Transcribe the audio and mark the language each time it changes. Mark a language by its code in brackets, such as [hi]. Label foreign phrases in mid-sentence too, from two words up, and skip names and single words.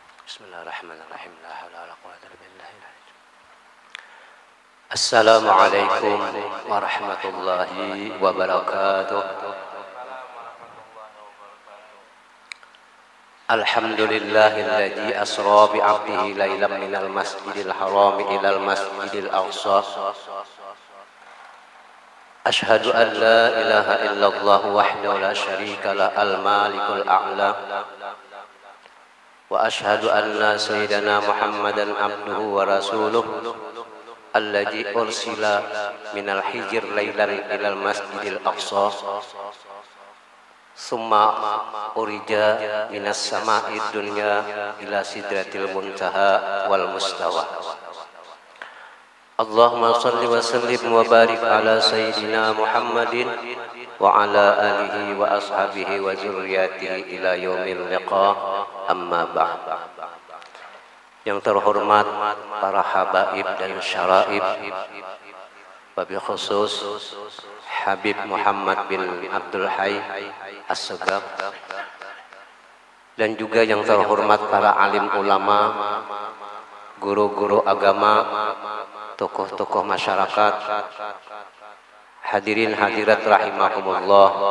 [ar] بسم الله الرحمن الرحيم. لا حول ولا قوة إلا بالله. السلام عليكم ورحمة الله وبركاته. الحمد لله الذي أسرى بعبده ليلا من المسجد الحرام إلى المسجد الأقصى. أشهد أن لا إله إلا الله وحده لا شريك له الملك الأعلى. وأشهد أن سيدنا محمدا عبده ورسوله الذي أرسل من الحجر ليلا إلى المسجد الأقصى ثم عرج من السماء الدنيا إلى سدرة المنتهى والمستوى. اللهم صل وسلم وبارك على سيدنا محمد وعلى آله وأصحابه وذريته إلى يوم اللقاء. أما بعد. [id] Yang terhormat para habaib dan syaraib, [ar] وبالخصوص [id] Habib Muhammad bin Abdul Hayy As-Segaf, dan juga yang terhormat para alim ulama, guru-guru agama, tokoh-tokoh masyarakat, hadirin hadirat rahimakumullah.